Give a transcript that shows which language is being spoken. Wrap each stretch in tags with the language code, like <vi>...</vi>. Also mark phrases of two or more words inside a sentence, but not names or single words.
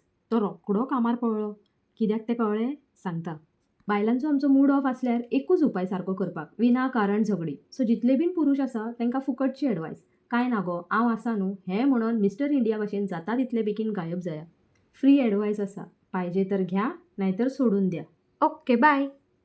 <kok>तो रोखडो कामार पळलो. कित्याक तें कळ्ळें? सांगता. बायलांचो आमचो मूड ऑफ आसल्यार एकूच उपाय सारको करपाक, विनाकारण झगडी. सो जितले बीन पुरूश आसा तांकां फुकटची एडवायस. काय ना गो, हांव आसा न्हू हें म्हणून मिस्टर इंडिया भाशेन जाता तितले बेगीन गायब जाया.</kok> <en>free advice</en> <kok>आसा.</kok> <mr>पाहिजे तर घ्या, नाहीतर सोडून द्या.</mr> <en>okay, bye.</en>